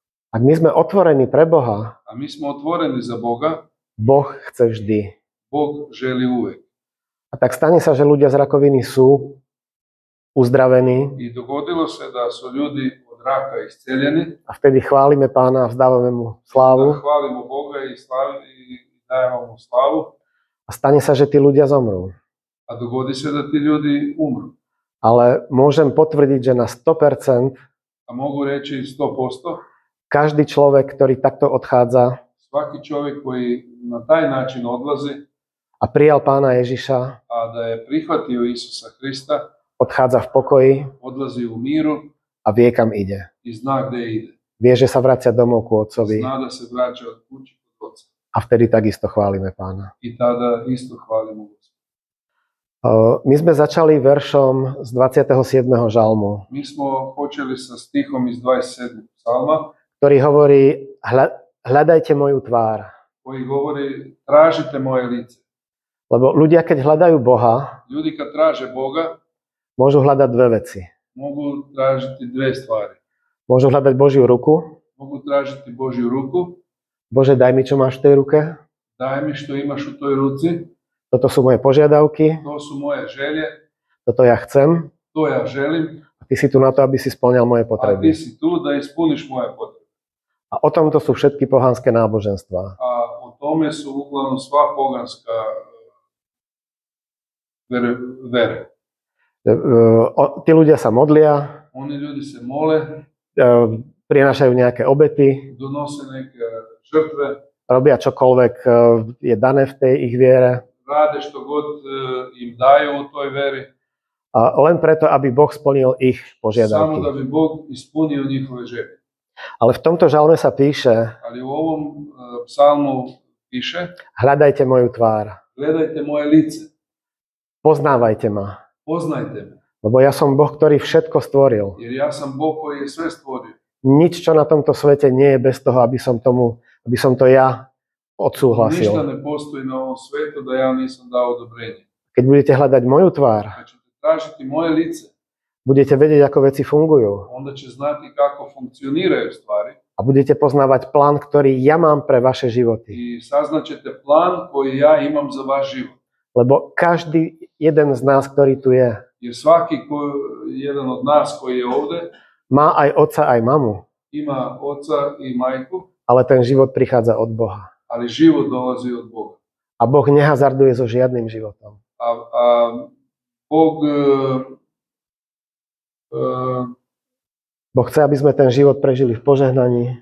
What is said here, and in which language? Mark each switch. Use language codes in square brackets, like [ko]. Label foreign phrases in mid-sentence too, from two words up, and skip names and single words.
[sk] Ak my sme otvorení pre Boha, [hr] A mi smo otvoreni za Boga, [sk] Boh chce vždy. [hr] Bog želi uvijek. [sk] A tak stane sa, že ľudia z rakoviny sú uzdravení [hr] I dogodilo se da su ljudi od raka isceljeni, [sk] a vtedy chválime Pána a vzdávame mu [hr] da [sk] slávu. [hr] hvalimo Boga i dajemo mu slavu, [sk] A stane sa, že tí ľudia zomrú. [hr] a dogodi se da ti ljudi umru. [sk] Ale môžem potvrdiť, že na 100% [hr] A mogu reći 100%, [sk] každý človek, ktorý takto odchádza [hr] svaki čovjek koji na taj način odlazi, [sk] a prijal Pána Ježiša, [hr] a da je prihvatio Isusa Krista, [sk] odchádza v pokoji [hr] odlazi u miru [sk] a vie, kam ide. [hr] i zna gdje ide. [sk] Vie, že sa vracia domov ku Otcovi [hr] Zna da se vraća od kući kod Oca. [sk] a vtedy takisto chválime Pána. [hr] I tada isto hvalimo Gospoda. [sk] My sme začali veršom z 27. žalmu, [hr] Mi smo počeli sa stihom iz 27. psalma, [sk] ktorý hovorí: hľadajte moju tvár. [hr] koji govori tražite moje lice. [sk] Lebo ľudia, keď hľadajú Boha, [hr] Ljudi kad traže Boga, [sk] môžu hľadať dve veci. [hr] mogu tražiti dve stvari. [sk] Môžu hľadať Božiu ruku. [hr] Mogu tražiti Božju ruku, [sk] Bože, daj mi, čo máš v tej ruke. [hr] daj mi što imaš u toj ruci, [sk] Toto sú moje požiadavky, [hr] to su moje želje, [sk] toto ja chcem. [hr] to ja želim, [sk] A ty si tu na to, aby si splňal moje [hr] a ti [sk] potreby. [hr] si tu da ispuniš moje potrebe. [sk] A o tomto sú všetky pohanské náboženstvá. [hr] A o tome su uglavnom sva poganska vere. [sk] Tí ľudia sa modlia, [hr] Oni ljudi se mole, [sk] prinášajú nejaké obety, [hr] donose neke žrtve, [sk] robia čokoľvek je dané v tej ich viere. [hr] rade što god im daju u toj veri, [sk] A len preto, aby Boh splnil ich [hr] samo da [sk] požiadavky. [hr] bi Bog ispunio njihove želje. [sk] Ale v tomto žalme sa píše, [hr] Ali u ovom psalmu piše, [sk] hľadajte moju tvár, [hr] gledajte moje lice, [sk] poznávajte ma, [hr] poznajte me, [sk] lebo ja som Boh, ktorý všetko stvoril. [hr] jer ja sam Bog koji je sve stvorio. [sk] Nič, čo na tomto svete nie je bez toho, aby som to ja [hr] Ništa [sk] odsúhlasil. [hr] ne postoji na ovom svetu da ja nisam dao odobrenje. [sk] Keď budete hľadať moju tvár, [hr] Kad ćete tražiti moje lice, [sk] budete vedieť, ako veci fungujú [hr] onda će znati kako funkcioniraju stvari [sk] a budete poznávať plán, ktorý ja mám pre vaše životy. [hr] i saznaćete plan koji ja imam za vaš život. [sk] Lebo každý jeden z nás, ktorý tu je, [hr] Jer svaki jedan od nas koji je ovdje [sk] má aj otca, aj mamu, [hr] ima oca i majku, [sk] ale ten život prichádza od Boha. [hr] ali život dolazi od Boga. [sk] A Boh nehazarduje so žiadnym životom. [hr] A Bog [sk] Boh chce, aby sme ten život prežili v požehnaní.